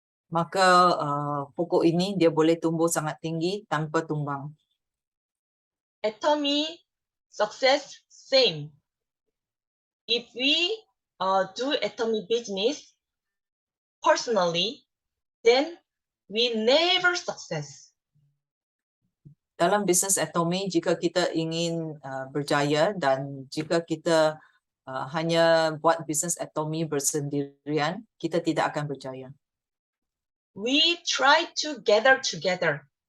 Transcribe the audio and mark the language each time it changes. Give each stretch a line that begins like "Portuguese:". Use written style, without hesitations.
Malay: Maka pokok ini dia boleh tumbuh sangat tinggi tanpa tumbang.
English: Atomy success same. If we do atomy business personally, then we never success.
Malay: Dalam bisnes atomy, jika kita ingin berjaya dan jika kita hanya buat bisnes atomy bersendirian, kita tidak akan berjaya.
English: We try to gather together.